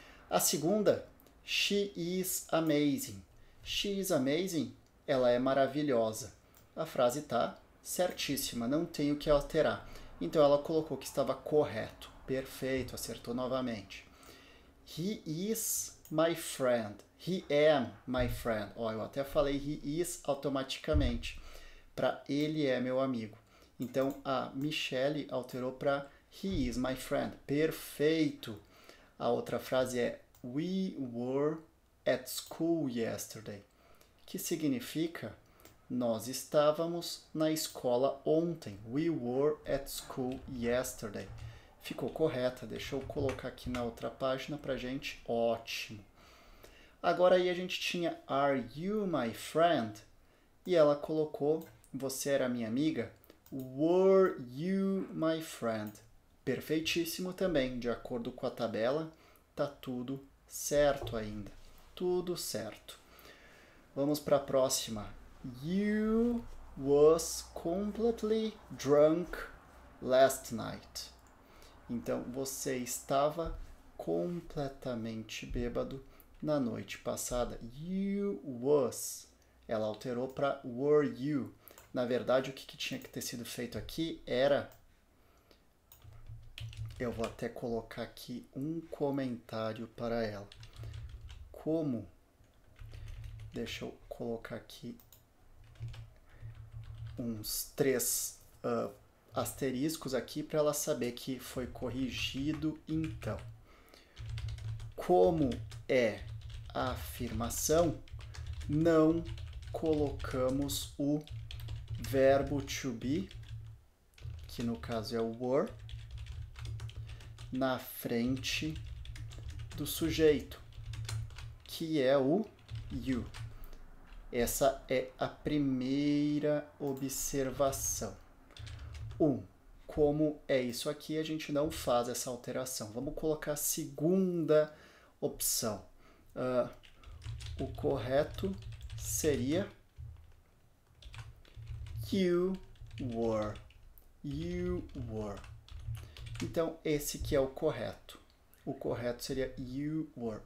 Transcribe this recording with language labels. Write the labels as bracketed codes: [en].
[pt] A segunda, [en] she is amazing. She is amazing. [pt] Ela é maravilhosa. A frase está certíssima, não tem o que alterar. Então ela colocou que estava correto. Perfeito, acertou novamente. [en] He is my friend. He am my friend. [pt] Ó, eu até falei [en] he is [pt] automaticamente. Para ele é meu amigo. Então a Michelle alterou para [en] he is my friend. [pt] Perfeito. A outra frase é [en] we were at school yesterday, [pt] que significa nós estávamos na escola ontem. [en] We were at school yesterday. [pt] Ficou correta. Deixa eu colocar aqui na outra página pra gente. Ótimo. Agora aí a gente tinha [en] Are you my friend? [pt] E ela colocou você era minha amiga? [en] Were you my friend? [pt] Perfeitíssimo também. De acordo com a tabela, tá tudo certo ainda. Tudo certo. Vamos para a próxima. [en] You was completely drunk last night. [pt] Então, você estava completamente bêbado na noite passada. [en] You was. [pt] Ela alterou para [en] were you. [pt] Na verdade, o que tinha que ter sido feito aqui era... Eu vou até colocar aqui um comentário para ela. Como... Deixa eu colocar aqui uns 3 asteriscos aqui para ela saber que foi corrigido. Então, como é a afirmação, não colocamos o verbo to be, que no caso é o were, na frente do sujeito, que é o you. Essa é a primeira observação. Como é isso aqui, a gente não faz essa alteração. Vamos colocar a segunda opção. O correto seria [en] you were. You were. [pt] Então, esse que é o correto. O correto seria [en] you were.